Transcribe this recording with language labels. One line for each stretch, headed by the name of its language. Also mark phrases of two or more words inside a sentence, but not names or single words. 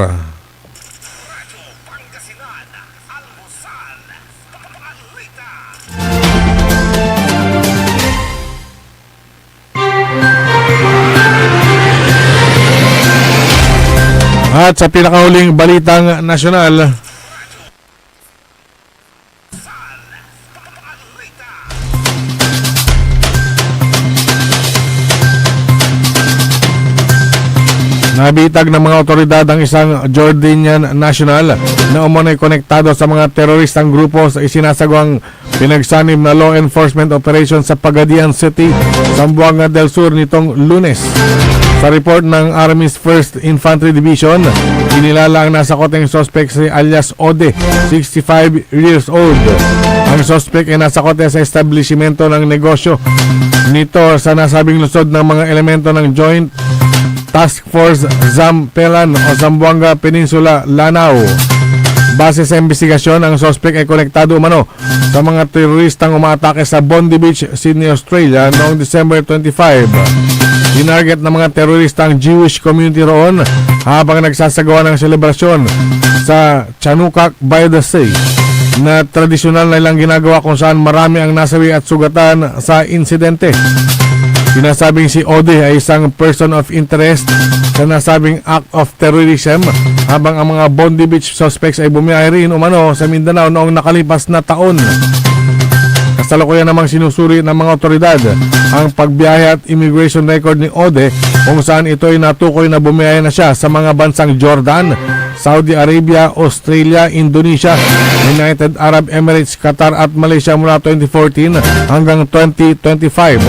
Filipino: At sa pinakahuling balitang nasyonal, nabitag ng mga otoridad ang isang Jordanian national na umano'y konektado sa mga teroristang grupo sa isinasagawang pinagsanib na
English: law enforcement operation
Filipino: sa Pagadian City, Zamboanga del Sur nitong Lunes. Sa report ng Army's 1st Infantry Division, inilala ang nasa koteng suspect si alias Ode, 65
English: years old.
Filipino: Ang suspect ay nasa kote sa establishmento ng negosyo nito sa nasabing lungsod ng mga elemento ng Joint Task Force Zampelan o Zamboanga Peninsula, Lanao. Base sa investigasyon, ang suspect ay konektado umano sa mga teroristang umaatake sa Bondi Beach, Sydney, Australia noong December 25. Tinarget ng mga terorista ang
English: Jewish community
Filipino: roon habang nagsasagawa ng selebrasyon sa Chanukak by the Sea na tradisyonal na ilang ginagawa kung saan marami ang nasawi at sugatan sa insidente. Sinasabing si Ode ay isang
English: person of interest
Filipino: sa nasabing
English: act of terrorism
Filipino: habang ang mga Bondi Beach suspects ay bumiyahe rin umano sa Mindanao noong nakalipas na taon. Kasalukuyan namang sinusuri ng mga otoridad ang pagbiyahe at
English: immigration record
Filipino: ni Ode kung saan ito ay natukoy na bumiyahe na siya sa mga bansang Jordan, Saudi Arabia, Australia, Indonesia, United Arab Emirates, Qatar at Malaysia mula 2014 hanggang 2025.